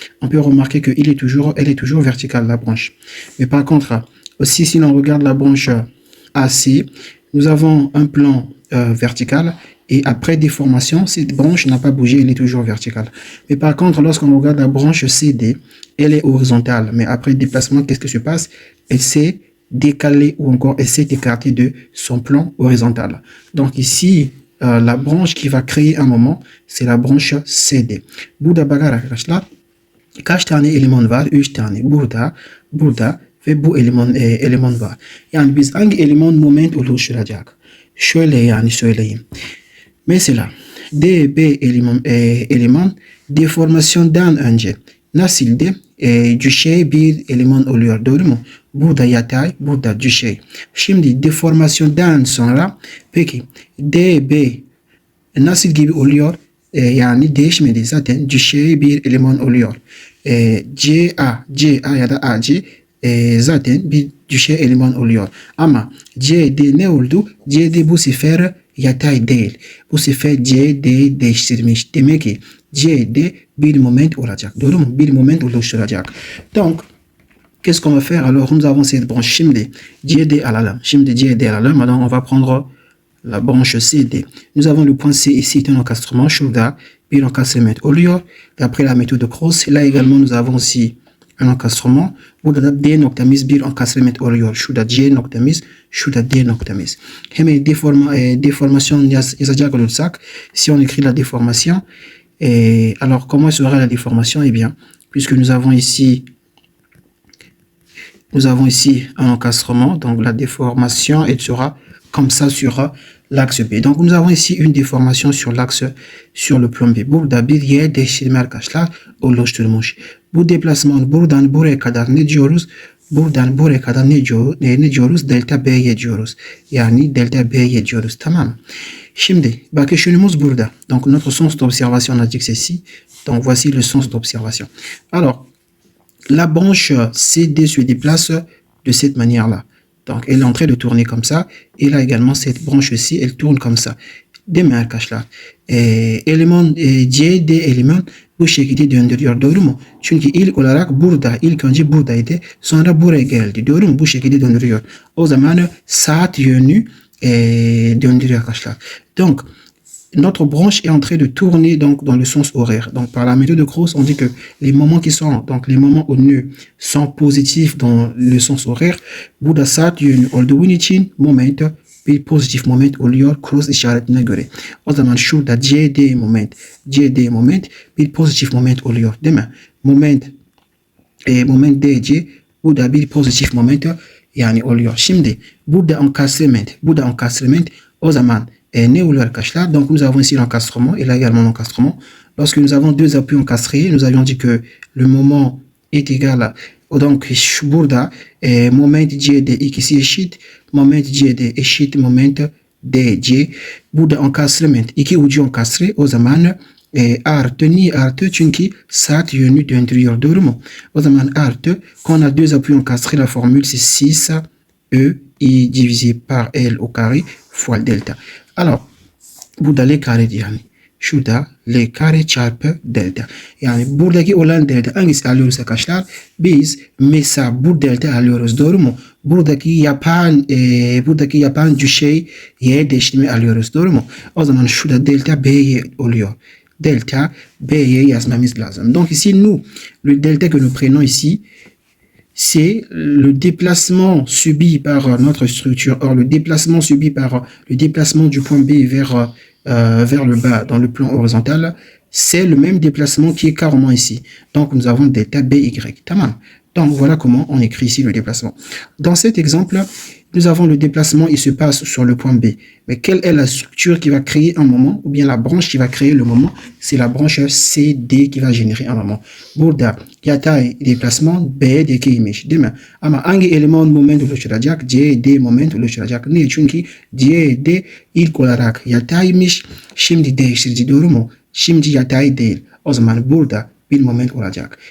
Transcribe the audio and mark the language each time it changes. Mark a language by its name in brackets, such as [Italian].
[French] On peut remarquer qu'elle est toujours verticale, la branche. Mais par contre, aussi, si l'on regarde la branche AC, nous avons un plan vertical et après déformation, cette branche n'a pas bougé, elle est toujours verticale. Mais par contre, lorsqu'on regarde la branche CD, elle est horizontale. Mais après déplacement, qu'est-ce qui se passe? Elle s'est décalée ou encore elle s'est écartée de son plan horizontal. Donc ici, la branche qui va créer un moment, c'est la branche CD. [Turkish] Burada bakar arkadaşlar, kaç tane eleman var? 3 tane. Burada ve bu eleman var. Yani biz hangi eleman moment oluşturacak? Şöyle yani söyleyeyim. Mesela DB eleman deformasyondan önce nasıldı? Düşey bir eleman oluyor. Doğru mu? Burada yatay, burada düşey. Şimdi deformasyondan sonra peki DB nasıl gibi oluyor? Yani değişmedi. Zaten düşey bir eleman oluyor. CA ya da AC zaten bir düşey eleman oluyor. Ama CD ne oldu? CD bu sefer yatay değil. Bu sefer CD değiştirmiş. Demek ki CD bir moment olacak. Doğru mu? Bir moment oluşturacak. [French] Donc, qu'est-ce qu'on va faire? Alors, nous avons cette branche. [Turkish] Şimdi CD alalım. [French] Maintenant, on va prendre la branche CD. Nous avons le point C ici, c'est un encastrement. [Turkish] Şurada bir encastrement oluyor. [French] D'après la méthode de Cross, là également, nous avons aussi un encastrement. [Turkish] Burada da D noktamız bir encastrement oluyor. Şurada C noktamız, şurada D noktamız. Hemen déformation yazacak olursak, [French] si on écrit la déformation, alors comment sera la déformation? Eh bien, puisque nous avons ici nous avons ici un encastrement, donc la déformation, elle sera comme ça sur l'axe B. Donc, nous avons ici une déformation sur l'axe, sur le plan B. [Turkish] Burada bir Y değiştirme arkadaşlar oluşturmuş. Bu deplasman buradan buraya kadar ne diyoruz? Buradan buraya kadar ne diyoruz? Delta B'ye diyoruz. Yani delta B'ye diyoruz. Tamam. Şimdi, bakışımız burada. [French] Donc, notre sens d'observation, on a dit que c'est ici. Donc, voici le sens d'observation. Alors, la branche CD se déplace de cette manière-là. Donc, elle est en train de tourner comme ça. Et là également, cette branche-ci, elle tourne comme ça. [Turkish] Deme arkadaşlar. Eleman CD eleman bu şekilde döndürüyor. Doğru mu? Çünkü ilk olarak burada, ilk önce buradaydı. Sonra buraya geldi. Doğru mu? Bu şekilde döndürüyor. O zaman saat yönü döndürüyor arkadaşlar. [French] Donc, notre branche est en train de tourner donc dans le sens horaire. Donc par la méthode de Gauss, on dit que les moments qui sont donc les moments au nœud sont positifs dans le sens horaire. [Turkish] Burada saat yönü olduğu için moment bir pozitif moment oluyor cross işaretine göre. O zaman şurada CD moment bir pozitif moment oluyor, değil mi? Moment DC burada bir pozitif moment yani oluyor. Şimdi burada encastrement o zaman ne oluyor arkadaşlar? [French] Donc nous avons ici l'encastrement et là également l'encastrement. Lorsque nous avons deux appuis encastrés, nous avions dit que le moment est égal à donc [Turkish] burada moment CD ikisi eşit, moment CD eşit moment DC. Burada encastrement iki ucu enkastre, o zaman artı niye artı? Çünkü saat yönü döndürüyor, doğru mu? O zaman artı, [French] quand on a deux appuis encastrés, la formule c'est 6 E I divisé par L au carré fois delta. [Turkish] Alors, burada L kare yani. Şurada L kare çarpı delta. Yani buradaki olan delta hangisi alıyoruz arkadaşlar? Biz mesela bu delta alıyoruz, doğru mu? Buradaki yapan şey Y değiştirme alıyoruz, doğru mu? O zaman şurada delta B'ye oluyor. Delta B'ye yazmamız lazım. [French] Donc ici nous, le delta que nous prenons ici, c'est le déplacement subi par notre structure. Or, le déplacement subi par le déplacement du point B vers le bas dans le plan horizontal, c'est le même déplacement qui est carrément ici. Donc, nous avons delta BY. [Turkish] Tamam. [French] Donc, voilà comment on écrit ici le déplacement. Dans cet exemple, nous avons le déplacement, il se passe sur le point B. Mais quelle est la structure qui va créer un moment, ou bien la branche qui va créer le moment? C'est la branche CD qui va générer un moment. [Turkish] Burada yatay déplacement B'dekiymiş, değil mi? Ama hangi eleman moment oluşturacak? CD moment oluşturacak. Niye? Çünkü CD ilk olarak yataymış. Şimdi değiştirici, doğru mu? Şimdi yatay değil. O zaman burada bir moment olacak.